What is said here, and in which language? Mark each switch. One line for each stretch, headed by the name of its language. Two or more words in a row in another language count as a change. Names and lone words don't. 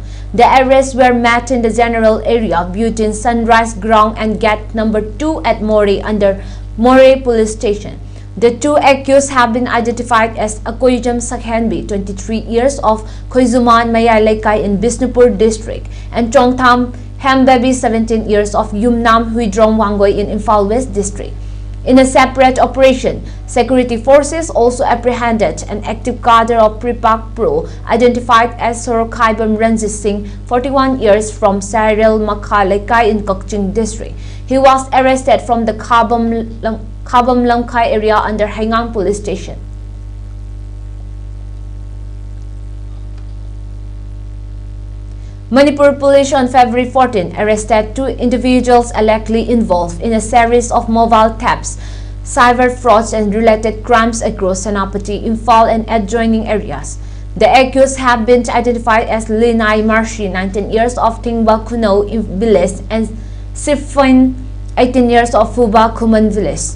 English: The arrests were met in the general area between Sunrise Ground and Gate number 2 at Moreh under Moreh Police Station. The 2 accused have been identified as Akoijam Sakhenbi, 23 years of Khoizuman Mayai Laikai in Bisnupur district, and Chongtham Hambabi, 17 years of Yumnam Huidrong Wangoi in Imphal West district. In a separate operation, security forces also apprehended an active cadre of Pripak Pro identified as Sorokaibam Ranjit Singh, 41 years from Sairel Makha Laikai in Kokching district. He was arrested from the Khabam Lamkai area under Hengang police station. Manipur police on February 14 arrested 2 individuals allegedly involved in a series of mobile thefts, cyber frauds and related crimes across Senapati, Imphal and adjoining areas. The accused have been identified as Linai Marshi, 19 years of Tingba Kuno village, and Sifin, 18 years of Fuba Kuman village.